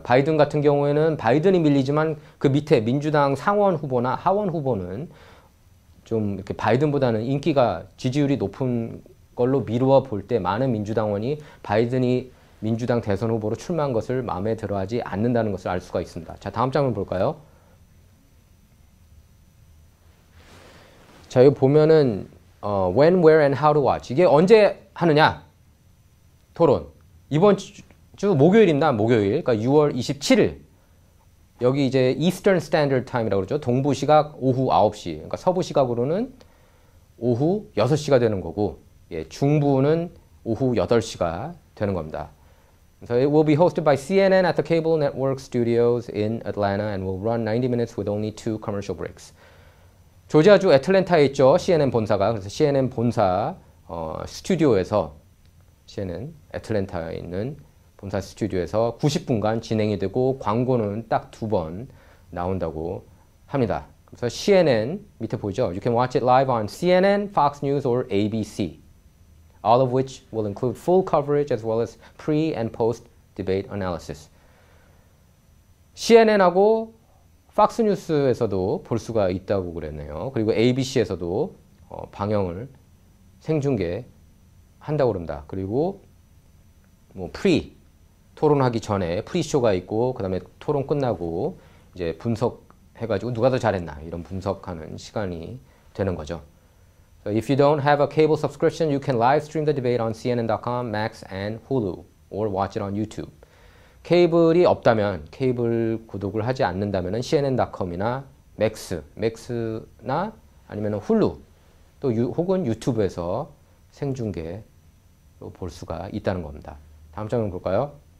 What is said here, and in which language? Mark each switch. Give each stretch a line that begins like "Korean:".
Korean: 바이든 같은 경우에는 바이든이 밀리지만 그 밑에 민주당 상원 후보나 하원 후보는 좀 이렇게 바이든보다는 인기가 지지율이 높은 걸로 미루어 볼 때 많은 민주당원이 바이든이 민주당 대선 후보로 출마한 것을 마음에 들어하지 않는다는 것을 알 수가 있습니다. 자, 다음 장면 볼까요? 자, 여기 보면은
English: when, where, and how to watch.
Korean: 이게 언제 하느냐? 토론. 이번 주 목요일입니다. 목요일. 그러니까 6월 27일. 여기 이제 Eastern Standard Time이라고 그러죠. 동부 시각 오후 9시. 그러니까 서부 시각으로는 오후 6시가 되는 거고, 중부는 오후 8시가 되는 겁니다.
English: So it will be hosted by CNN at the Cable Network Studios in Atlanta and will run 90 minutes with only 2 commercial breaks.
Korean: 조지아주 애틀랜타에 있죠. CNN 본사가. 그래서 CNN 본사 스튜디오에서 CNN 애틀랜타에 있는 본사 스튜디오에서 90분간 진행이 되고 광고는 딱 2번 나온다고 합니다. 그래서 CNN 밑에 보이죠?
English: You can watch it live on CNN, Fox News or ABC. All of which will include full coverage as well as pre and post debate analysis.
Korean: CNN하고 팍스 뉴스에서도 볼 수가 있다고 그랬네요. 그리고 ABC에서도 방영을 생중계 한다고 그럽니다. 그리고 뭐 토론하기 전에 프리쇼가 있고 그다음에 토론 끝나고 이제 분석해가지고 누가 더 잘했나 이런 분석하는 시간이 되는 거죠.
English: So if you don't have a cable subscription, you can live stream the debate on CNN.com, Max, and Hulu, or watch it on YouTube.
Korean: 케이블이 없다면, 케이블 구독을 하지 않는다면 CNN.com이나 맥스나 아니면 훌루, 또 혹은 유튜브에서 생중계로 볼 수가 있다는 겁니다. 다음 장면 볼까요?